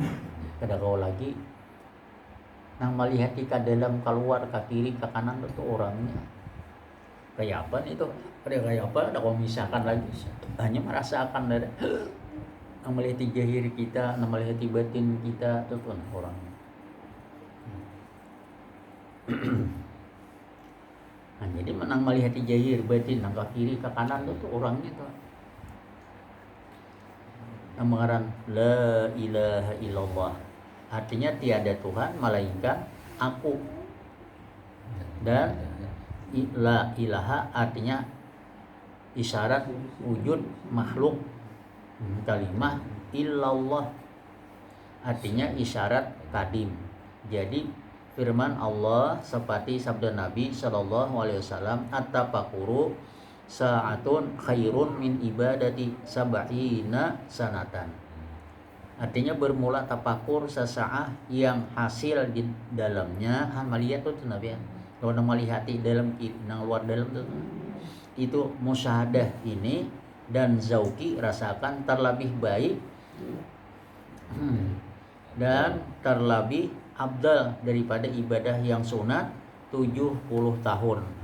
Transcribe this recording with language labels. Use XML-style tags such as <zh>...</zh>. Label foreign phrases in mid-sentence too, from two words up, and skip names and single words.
<bjn>Kada kau lagi nang malihati ke dalam keluar ke kiri ke kanan itu orangnya kayak apa nih tuh, kayak apa ada kau misalkan lagi hanya merasakan ada nang melihat jahir kita, nang melihat batin kita itu tuh orangnya. Nah, jadi menang melihat jahir batin nang ke kiri ke kanan itu tuh orangnya tuh.</bjn> <id>Namaran</id> <ar>لا إله إلا الله</ar> <id>artinya tiada Tuhan melainkan aku, dan</id> <ar>لا إله</ar> <id>artinya isyarat wujud makhluk, kalimah illallah artinya isyarat kadim. Jadi firman Allah seperti sabda Nabi</id> <ar>صلى الله عليه وسلم, التفكر ساعة خير من عبادة سبعين سنة.</ar> <id>Artinya bermula tapakur sesaat yang hasil di dalamnya melihat tuh Nabi. Kalau melihati dalam nang luar dalam tuh itu musyahadah ini dan zauki rasakan terlebih baik dan terlebih abdal daripada ibadah yang sunat 70 tahun.</id>